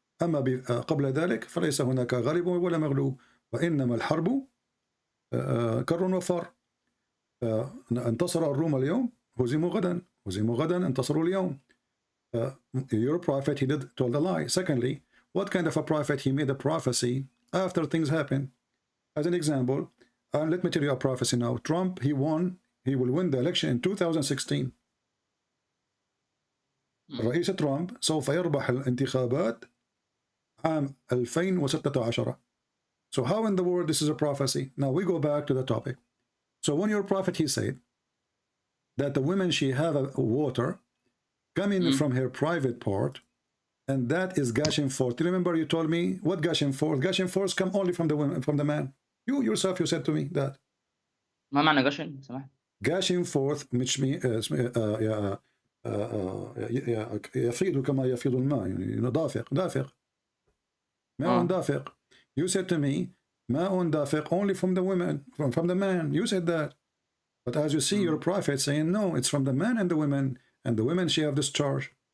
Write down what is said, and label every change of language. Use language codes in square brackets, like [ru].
[ar] أما قبل ذلك فليس هناك غالب ولا مغلوب وإنما الحرب كر وفر. انتصر الروم اليوم هزموا غدا انتصروا اليوم. [en] Your prophet, he told a lie. Secondly, what kind of a prophet? He made a prophecy after things happen. As an example, let me tell you a prophecy now. Trump, he will win the election in 2016. [ar] الرئيس ترامب سوف يربح الانتخابات عام 2016. [en] So how in the world this is a prophecy? Now we go back to the topic. So when your prophet, he said that the women, she have a water coming from her private part, and that is gushing forth. Do you remember you told me what gushing forth? Gushing forth come only from the women, from the man. You yourself, you said to me that. [ar] ما معنى gushing؟ سمحت. [en] Gushing forth which means [ar] يفيض كما يفيض الماء، يعني دافق ماء دافق. [en] You said to me [ar] ماء دافق [en] only from the women, from the man. You said that. But as you see, your prophet saying no, it's from the man and the women, and the women she have discharge.